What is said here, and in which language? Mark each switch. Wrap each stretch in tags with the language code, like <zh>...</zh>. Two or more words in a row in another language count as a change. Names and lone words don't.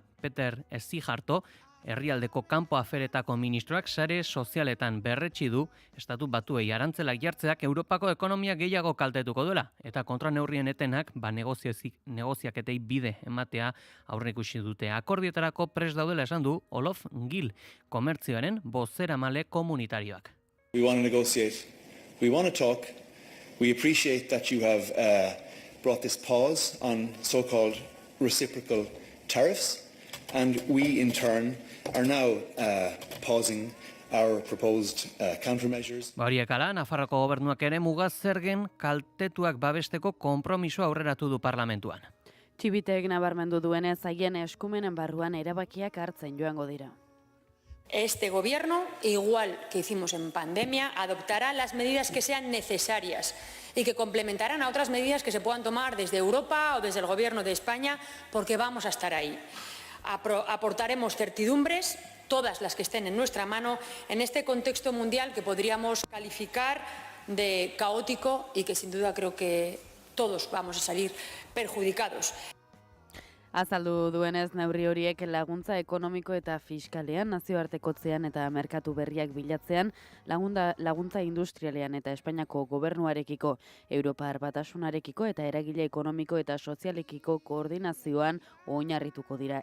<eu>Peter Szijjarto, herrialdeko kanpo aferetako ministroak sare sozialetan berretsi du estatu batuei arantzelak jartzeak Europako ekonomia gehiago kaltetuko duela eta kontraneurrien etenak negoziaketei bide ematea aurreikusi dute. Akordioetarako prest daudela esan du Olof Gil, komertzioaren bozeramale komunitarioak.</eu> <en>We want to negotiate. We want to talk. We appreciate that you have brought this pause on so-called reciprocal tariffs, and we in turn are now pausing our proposed countermeasures.</en> <eu>Horiek ala, Nafarroko gobernuak ere muga zergen kaltetuak babesteko konpromiso aurreratu du parlamentuan. Txibitek nabarmendu duenez haien eskumenen barruan erabakiak hartzen joango dira.</eu> <es>Este gobierno, igual que hicimos en pandemia, adoptará las medidas que sean necesarias y que complementarán a otras medidas que se puedan tomar desde Europa o desde el Gobierno de España, porque vamos a estar ahí. Aportaremos certidumbres, todas las que estén en nuestra mano, en este contexto mundial que podríamos calificar de caótico y que sin duda creo que todos vamos a salir perjudicados.</es> <eu>Azaldu duenez neurri horiek laguntza ekonomiko eta fiskalean, nazioartekotzean eta merkatu berriak bilatzean, laguntza industrialean eta Espainiako gobernuarekiko, Europar Batasunarekiko eta eragile ekonomiko eta sozialekiko koordinazioan oinarrituko dira.</eu>